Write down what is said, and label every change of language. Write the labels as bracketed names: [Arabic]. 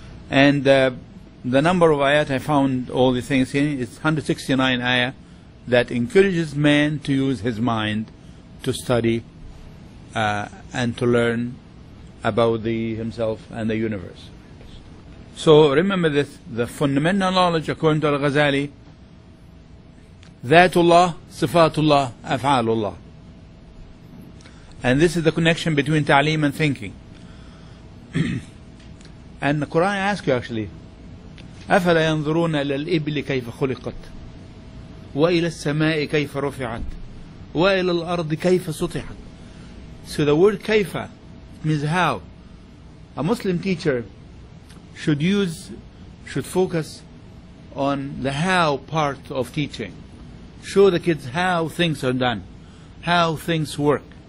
[English] And the number of ayat I found all the things in, it's 169 ayah that encourages man to use his mind to study and to learn about himself and the universe. So remember this, the fundamental knowledge according to Al-Ghazali, Dhatullah, Sifatullah, Af'alullah. And this is the connection between Taaleem and thinking. And the Qur'an asks you actually, [Arabic] أَفَلَا يَنظُرُونَ إِلَى الْإِبْلِ كَيْفَ خُلِقَتْ وَإِلَى السَّمَاءِ كَيْفَ رُفِعَتْ وَإِلَى الْأَرْضِ كَيْفَ سُطِحَتْ. [English] So the word kaifa means how. A Muslim teacher should focus on the how part of teaching. Show the kids how things are done, how things work.